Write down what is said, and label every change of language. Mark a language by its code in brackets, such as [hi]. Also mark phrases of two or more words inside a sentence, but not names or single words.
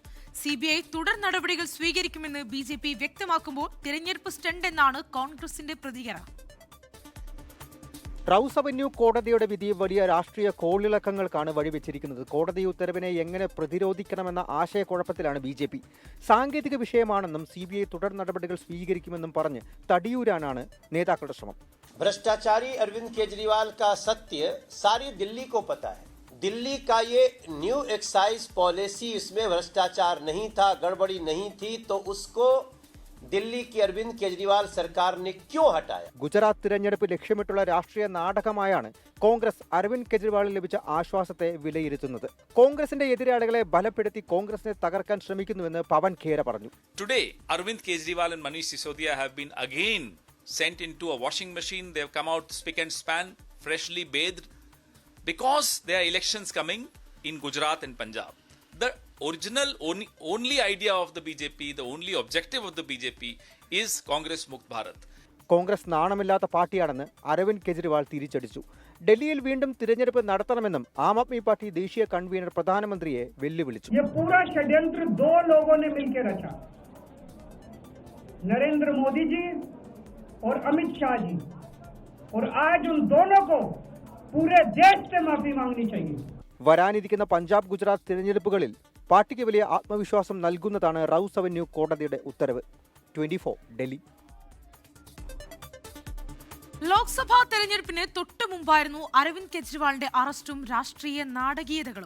[ml] CBI തുടർ നടപടികൾ സ്വീകരിക്കുമെന്ന് BJP വ്യക്തമാക്കുമ്പോൾ തിരഞ്ഞെടുപ്പ് സ്റ്റണ്ട് എന്നാണ് കോൺഗ്രസിന്റെ പ്രതികരണം. റൌസ് അവന്യൂ കോടതിയുടെ വിധി വലിയ രാഷ്ട്രീയ കോളിളക്കങ്ങൾക്കാണ് വഴിവെച്ചിരിക്കുന്നത്. കോടതി ഉത്തരവിനെ എങ്ങനെ പ്രതിരോധിക്കണമെന്ന ആശയക്കുഴപ്പത്തിലാണ് BJP. സാങ്കേതിക വിഷയമാണെന്നും CBI തുടർ നടപടികൾ സ്വീകരിക്കുമെന്നും പറഞ്ഞ് തടിയൂരാനാണ് നേതാക്കളുടെ ശ്രമം. [hi] भ्रष्टाचारी अरविंद केजरीवाल का सत्य सारी दिल्ली को पता है। दिल्ली का ये [en] New Excise Policy, [hi] इसमें भ्रष्टाचार नहीं था, गड़बड़ी नहीं थी, तो उसको दिल्ली की अरविंद केजरीवाल सरकार ने क्यों हटाया? [ml] ഗുജറാത്ത് തിരഞ്ഞെടുപ്പ് ലക്ഷ്യമിട്ടുള്ള രാഷ്ട്രീയ നാടകമായാണ് കോൺഗ്രസ് അരവിന്ദ് കെജ്രിവാളിന് ലഭിച്ച ആശ്വാസത്തെ വിലയിരുത്തുന്നത്. കോൺഗ്രസിന്റെ എതിരാളികളെ ബലപ്പെടുത്തി കോൺഗ്രസിനെ തകർക്കാൻ ശ്രമിക്കുന്നുവെന്ന് പവൻ ഖേര പറഞ്ഞു. [en] Today, Arvind Kejriwal and Manish Sisodia have been again sent into a washing machine. They have come out spick and span, freshly bathed, because there are elections coming in Gujarat and Punjab. The original only idea of the BJP, the only objective of the BJP is Congress [hi] Mukt Bharat. [ml] കോൺഗ്രസ് നാണമില്ലാത്ത പാർട്ടിയാണെന്ന് അരവിന്ദ് കെജ്രിവാൾ തിരിച്ചടിച്ചു. ഡൽഹിയിൽ വീണ്ടും തിരഞ്ഞെടുപ്പ് നടത്തണമെന്നും ആം ആദ്മി പാർട്ടി ദേശീയ കൺവീനർ പ്രധാനമന്ത്രിയെ വെല്ലുവിളിച്ചു. [hi] नरेंद्र मोदी जी और अमित शाह जी, और आज उन दोनों को पूरे देश से माफी मांगनी चाहिए. [ml] വരാനിരിക്കുന്ന പഞ്ചാബ് ഗുജറാത്ത് തിരഞ്ഞെടുപ്പുകളിൽ പാർട്ടിക്ക് വലിയ ആത്മവിശ്വാസം നൽകുന്നതാണ് റൌസ് അവന്യൂ കോടതിയുടെ ഉത്തരവ്. 24 ഡൽഹി. ലോക്സഭാ തെരഞ്ഞെടുപ്പിന് തൊട്ടു മുമ്പായിരുന്നു അരവിന്ദ് കെജ്രിവാളിന്റെ അറസ്റ്റും രാഷ്ട്രീയ നാടകീയതകളും.